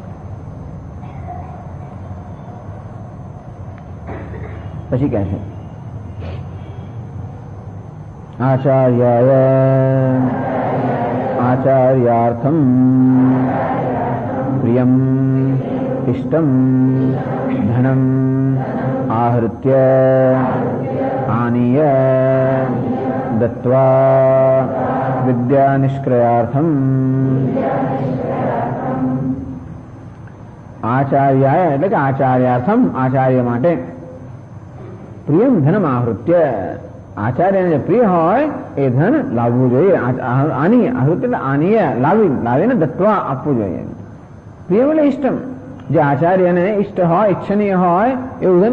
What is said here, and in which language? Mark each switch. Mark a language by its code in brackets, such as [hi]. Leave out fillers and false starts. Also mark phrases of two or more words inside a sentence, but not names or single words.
[gu] પછી કહે છે [sa] આચાર્યાર્થમ પ્રિયમ ઇષ્ટમ ધનમ आहृत्य आनीय दत्त्वा विद्या निष्क्रयार्थम आचार्याय [gu] એટલે કે આચાર્યાર્થમ આચાર્ય માટે [sa] પ્રિયમ ધનમ आहृत्य [gu] આચાર્યને જે પ્રિય હોય એ ધન લાવવું જોઈએ. આની आहृत्य એટલે આનીય લાવીને દત્વા આપવું જોઈએ. પ્રિયમ એટલે ઇષ્ટમ, જે આચાર્યને ઇષ્ટ હોય ઈચ્છનીય હોય એવું ધન.